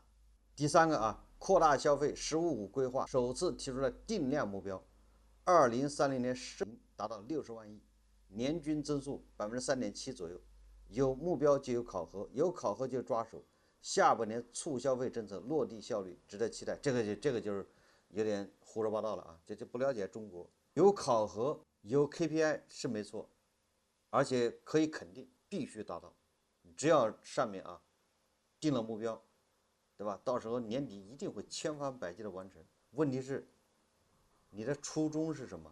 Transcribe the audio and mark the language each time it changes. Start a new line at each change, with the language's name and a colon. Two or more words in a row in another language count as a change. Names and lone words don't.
Chinese: 第三個啊，擴大消費，“15+5”規劃首次提出了定量目標，2030年市盈達到60萬億，年均增速3.7%左右。有目標就有考核，有考核就抓手。下半年促消費政策落地效率值得期待。這個就是有點胡說八道了啊！这就不了解中国。有考核有 KPI 是沒錯，而且可以肯定必須達到。只要上面啊定了目標，對吧？到時候年底一定會千方百計的完成。問題是，你的初衷是什麼？